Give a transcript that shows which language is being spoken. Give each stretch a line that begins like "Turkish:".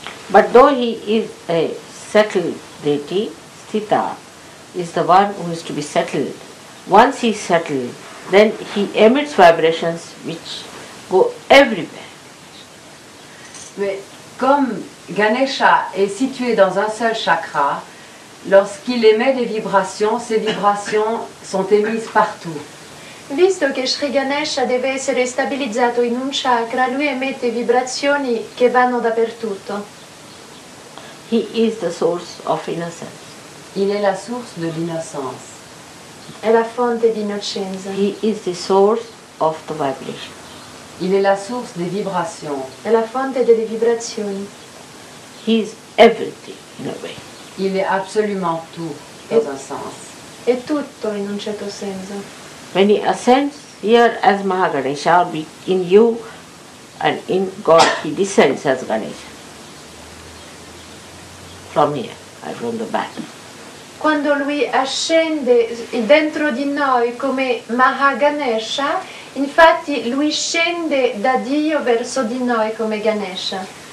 English: But though he is a settled deity, Sthita is the one who is to be settled. Once he is settled, then he emits vibrations which go everywhere.
French: Mais comme Ganesha est situé dans un seul chakra, lorsqu'il émet des vibrations, ces vibrations sont émises partout.
Italian: Visto che Shri Ganesha deve essere stabilizzato in un chakra, lui emette vibrazioni che vanno dappertutto.
English: He is the source of innocence.
French: Il est la source de l'innocence.
Italian: È la fonte di innocenza.
English: He is the source of the vibration.
French: Il est la source des vibrations.
Italian: È la fonte delle vibrazioni.
English: He is everything in a way.
French: Il est absolument tout, dans un sens.
Italian: È tutto in un certo senso.
English: When he ascends here as Mahaganesha, be in you and in God, he descends as Ganesha. From here, from the back.
Italian: Quando lui ascende dentro di noi come Mahaganesha, infatti lui scende da Dio verso di noi come Ganesha.